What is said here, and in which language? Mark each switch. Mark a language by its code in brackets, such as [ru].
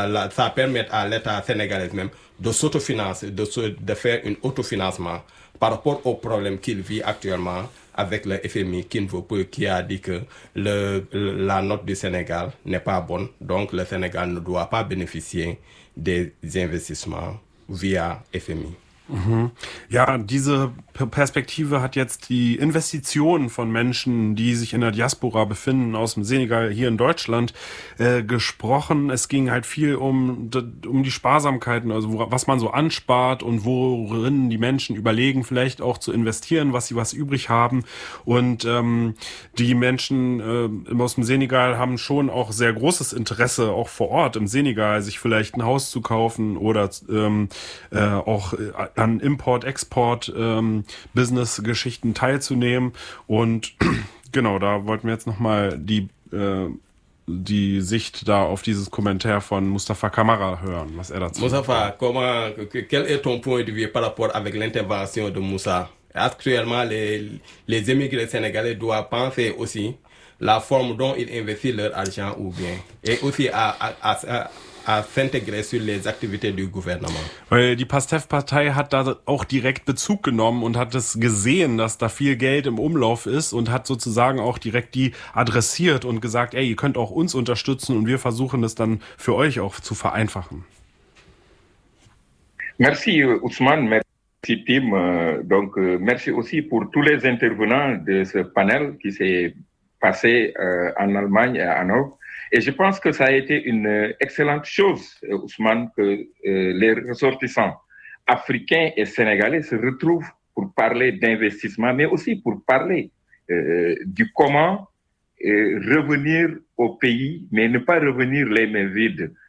[fr] Ça permet à l'État sénégalais même de s'autofinancer, de faire un autofinancement par rapport au problème qu'il vit actuellement avec le FMI qui a dit que la note du Sénégal n'est pas bonne. Donc, le Sénégal ne doit pas bénéficier des investissements via FMI. Mhm. [de] Ja, diese Perspektive hat jetzt die Investitionen von Menschen, die sich in der Diaspora befinden, aus dem Senegal hier in Deutschland, gesprochen. Es ging halt viel um die Sparsamkeiten, also was man so anspart und worin die Menschen überlegen, vielleicht auch zu investieren, was sie was übrig haben. Und die Menschen aus dem Senegal haben schon auch sehr großes Interesse, auch vor Ort im Senegal, sich vielleicht ein Haus zu kaufen oder auch an Import-Export-Business-Geschichten teilzunehmen. Und genau, da wollten wir jetzt nochmal die Sicht da auf dieses Kommentar von Moustapha Camara hören, was er dazu Moustapha, sagt. [fr] Moustapha, quel est ton point de vue par rapport avec l'intervention de Moussa? Actuellement, les émigrés sénégalais doivent penser aussi la forme dont ils investissent leur argent ou bien, et aussi à s'intégrer sur les activités du gouvernement. [de] Weil die PASTEF-Partei hat da auch direkt Bezug genommen und hat es gesehen, dass da viel Geld im Umlauf ist und hat sozusagen auch direkt die adressiert und gesagt, ey, ihr könnt auch uns unterstützen und wir versuchen es dann für euch auch zu vereinfachen. [fr] Merci Ousmane, merci Tim, donc merci aussi pour tous les intervenants de ce panel qui s'est passé en Allemagne et à Hanovre. Et je pense que ça a été une excellente chose, Ousmane, que les ressortissants africains et sénégalais se retrouvent pour parler d'investissement, mais aussi pour parler du comment revenir au pays, mais ne pas revenir les mains vides.